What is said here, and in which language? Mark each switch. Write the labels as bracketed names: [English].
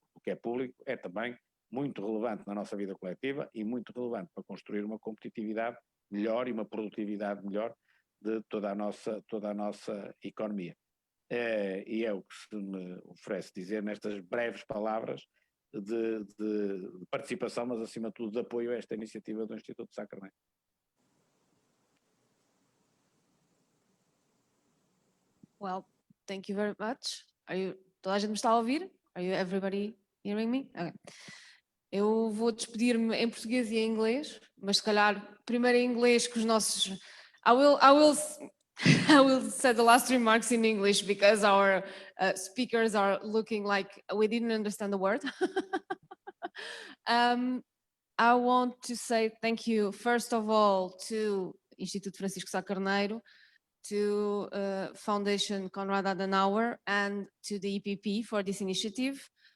[Portuguese] O que é público é também muito relevante na nossa vida coletiva e muito relevante para construir uma competitividade melhor e uma produtividade melhor de toda a nossa economia. E é o que se me oferece dizer nestas breves palavras, de participação, mas acima de tudo de apoio a esta iniciativa do Instituto Sá Carneiro. [English] Well, thank you very much. [Portuguese] Toda a gente me está a ouvir? [English] Are you everybody hearing me? Okay. [Portuguese] Eu vou despedir-me em português e em inglês, mas se calhar primeiro em inglês que os nossos... [English] I will say the last remarks in English because our speakers are looking like we didn't understand the word. I want to say thank you, first of all, to Instituto Francisco Sá Carneiro, to Foundation Konrad Adenauer, and to the EPP for this initiative.